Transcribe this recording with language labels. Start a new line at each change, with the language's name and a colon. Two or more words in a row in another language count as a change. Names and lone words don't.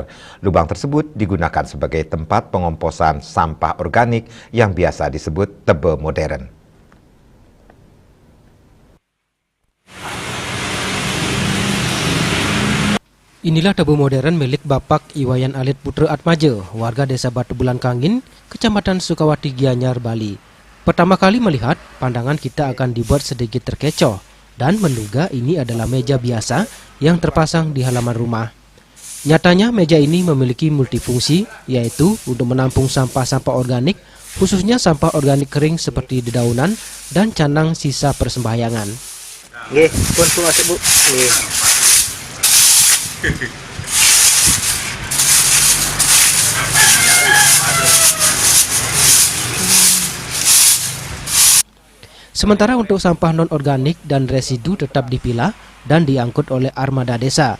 Indonesian: Lubang tersebut digunakan sebagai tempat pengomposan sampah organik yang biasa disebut tebe modern. Inilah tebe modern milik Bapak Iwayan Alit Putra Atmaja, warga Desa Batu Bulan Kangin, Kecamatan Sukawati, Gianyar, Bali. Pertama kali melihat, pandangan kita akan dibuat sedikit terkecoh dan menduga ini adalah meja biasa yang terpasang di halaman rumah. Nyatanya meja ini memiliki multifungsi, yaitu untuk menampung sampah-sampah organik, khususnya sampah organik kering seperti dedaunan dan canang sisa persembahyangan. Nggih, pun masuk Bu. Nggih. Sementara untuk sampah non-organik dan residu tetap dipilah dan diangkut oleh armada desa.